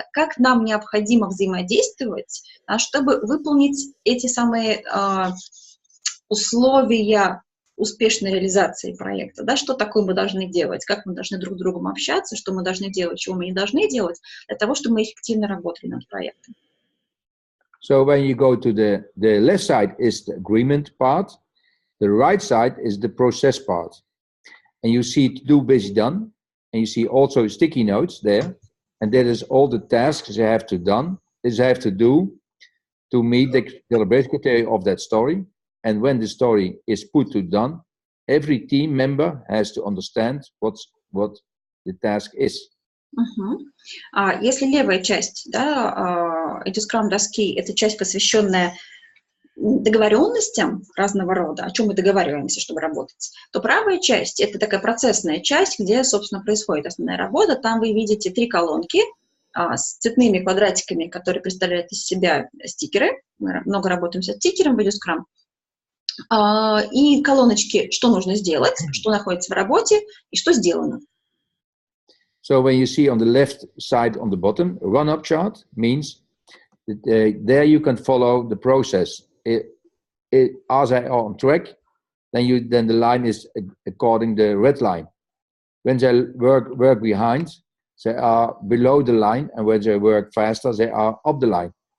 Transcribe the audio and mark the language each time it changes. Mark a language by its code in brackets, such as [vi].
[ru] Как нам необходимо взаимодействовать, чтобы выполнить эти самые условия успешной реализации проекта. Да, что такое мы должны делать, как мы должны друг с другом общаться, что мы должны делать, чего мы не должны делать, для того, чтобы мы эффективно работали над проектом. [en] So when you go to the left side is the agreement part, the right side is the process part. And you see to do, busy, done. And you see also sticky notes there. And that is all the tasks they have to do to meet the deliberate criteria of that story. And when the story is put to done, every team member has to understand what the task is. [ru] Если левая часть, да, edscrum доски, это часть, посвященная договоренностям разного рода, о чем мы договариваемся, чтобы работать, то правая часть — это такая процессная часть, где, собственно, происходит основная работа. Там вы видите 3 колонки с цветными квадратиками, которые представляют из себя стикеры. Мы много работаем со стикером в edscrum. И колоночки, что нужно сделать, что находится в работе и что сделано. [en] So when you see on the left side on the bottom, run-up chart means that there you can follow the process. As they are on track, then the line is according the red line. When they work behind, they are below the line, and when they work faster, they are up the line.